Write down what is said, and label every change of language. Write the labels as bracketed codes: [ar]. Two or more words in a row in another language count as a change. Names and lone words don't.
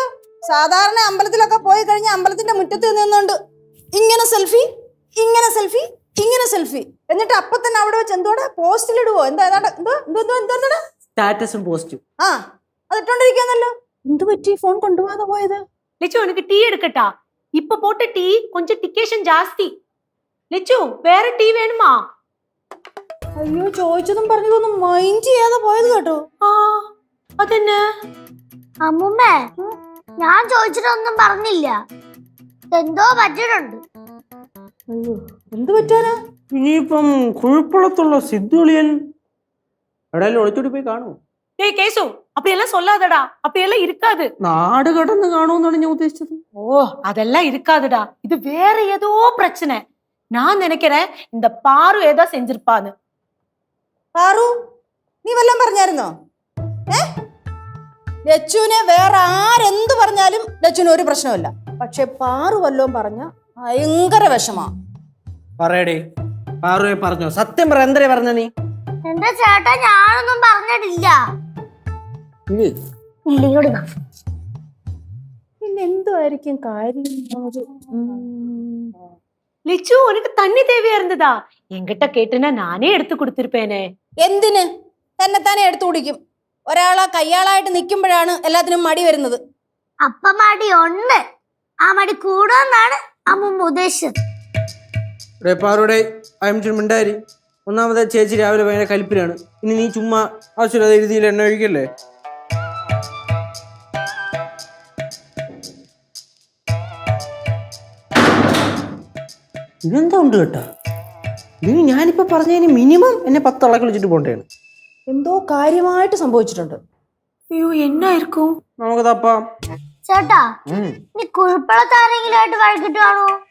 [ml] സാധാരണ അമ്പലത്തിലൊക്കെ പോയി കഴിഞ്ഞാൽ അമ്പലത്തിന്റെ മുറ്റത്ത് നിന്നുകൊണ്ട് ഇങ്ങനെ സെൽഫി, ഇങ്ങനെ സെൽഫി, ഇങ്ങനെ സെൽഫി, എന്നിട്ട് അപ്പൊ തന്നെ അവിടെ വെച്ച് എന്തോടെ പോസ്റ്റിലിടുവോ? എന്താ സ്റ്റാറ്റസും പോസ്റ്റും. ആ, അത് ഇട്ടോണ്ടിരിക്കാന്നല്ലോ. എന്ത് പറ്റി ഫോൺ കൊണ്ടുപോകാതെ പോയത്? [ta] லிச்சு உனக்கு டீ எடுக்கட்டா? இப்ப போட்ட டீ கொஞ்சம் டிக்கேஷன் ஜாஸ்தி. லிச்சு வேற டீ வேணுமா? [ml] അയ്യോ, ചോദിച്ചതും പറഞ്ഞതൊന്നും മൈൻഡ് ചെയ്യാതെ പോയത് കേട്ടോ. ആ അതെന്നെ? അമ്മൂമ്മേ, ഞാൻ ചോദിച്ചിട്ടൊന്നും പറഞ്ഞില്ല. എന്തോ പറ്റിയിട്ടുണ്ട്. അയ്യോ, എന്ത് പറ്റാനാ? ഇനിയിപ്പം കുഴപ്പമുള്ള സിദ്ധുളിയൻ എവിടെയെങ്കിലും ഒളിച്ചോടി പോയി കാണുമോ? [ta] டேய் கேசு, அப்படியெல்லாம் சொல்லாதடா, அப்படியெல்லாம் இருக்காது. [ml] നാട് കടന്ന് കാണുമെന്നാണ് ഞാൻ ഉദ്ദേശിച്ചത്. [ta] ஓ, அதெல்லாம் இருக்காதுடா. இது வேற ஏதோ பிரச்சனை. நான் நினைக்கிறேன் இந்த பாரு ஏதோ செஞ்சிருப்பான்னு. [ml] പാറു, നീ വല്ലതും പറഞ്ഞായിരുന്നോ? ലച്ചുവിനെ വേറെ ആരെന്ത് പറഞ്ഞാലും ലച്ചുവിന് ഒരു പ്രശ്നമില്ല. പക്ഷെ പാറു വല്ലതും പറഞ്ഞ ഭയങ്കര വിഷമാ. പറയടേ, പാറുവെ പറഞ്ഞോ? സത്യം പറ, എന്തരേ പറഞ്ഞ നീ? എന്റെ ചേട്ടാ, ഞാനൊന്നും പറഞ്ഞിട്ടില്ല. പിന്നെ എന്തായിരിക്കും കാര്യം? [ta] லிச்சு உனக்கு தண்ணி தேவையா இருந்ததா? என்கிட்ட கேட்டுனா நானே எடுத்து கொடுத்திருப்பேனே. [ml] എന്തിന്? തന്നെ എടുത്തു കുടിക്കും. ഒരാളെ കയ്യാളായിട്ട് നിൽക്കുമ്പോഴാണ് എല്ലാത്തിനും മടി വരുന്നത്. അപ്പ മടി ഉണ്ട്, ആ മടി കൂടുമെന്നാണ് അമ്മൂമ്മ ഉദ്ദേശിച്ചത്. പാറുടെ മിണ്ടാരി. ഒന്നാമത്തെ ചേച്ചി രാവിലെ ഭയങ്കര കലിപ്പിലാണ്. ഇനി നീ ചുമ്മാ ആവശ്യമില്ലാതെ എഴുതിയിൽ എണ്ണ ഒഴിക്കല്ലേ? ഇതെന്താ ഉണ്ട് കേട്ടാ? ഇനി ഞാനിപ്പോ പറഞ്ഞതിന് മിനിമം എന്നെ 10 തള്ളക്ക് വിളിച്ചിട്ട് പോണ്ടേണ്. എന്തോ കാര്യമായിട്ട് സംഭവിച്ചിട്ടുണ്ട്. [ta] ஐயோ, என்ன இருக்கும்? [ml] നമുക്ക് തപ്പാം. ചേട്ടാ, നീ കുഴപ്പമുള്ളതാരെങ്കിലും ആയിട്ട് വഴക്കിട്ട് കാണോ?